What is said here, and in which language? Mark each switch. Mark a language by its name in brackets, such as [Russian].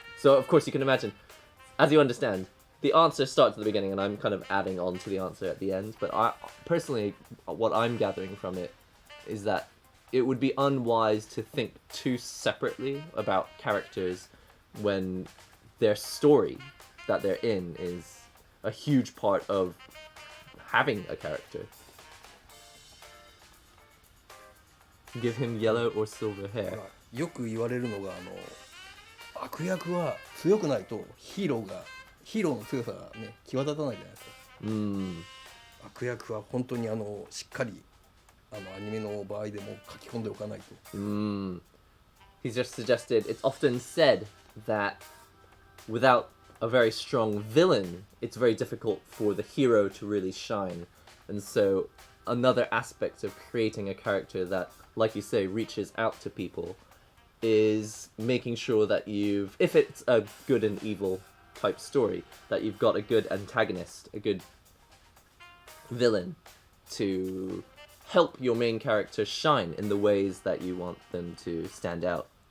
[English] So of course you can imagine, as you understand, the answer starts at the beginning and I'm kind of adding on to the answer at the end, but I personally, what I'm gathering from it is that it would be unwise to think too separately about characters when their story that they're in is a huge part of having a character. Give him yellow or silver hair. [Japanese] よく言われるのが悪役は強くないとヒーローの強さがね際立たないじゃないですか。悪役は本当にしっかりアニメの場合でも書き込んでおかないと。 [English] He's just suggested, it's often said that without a very strong villain, it's very difficult for the hero to really shine. And so another aspect of creating a character that, like you say, reaches out to people is making sure that if it's a good and evil type story, that you've got a good antagonist, a good villain to help your main character shine in the ways that you want them to stand out.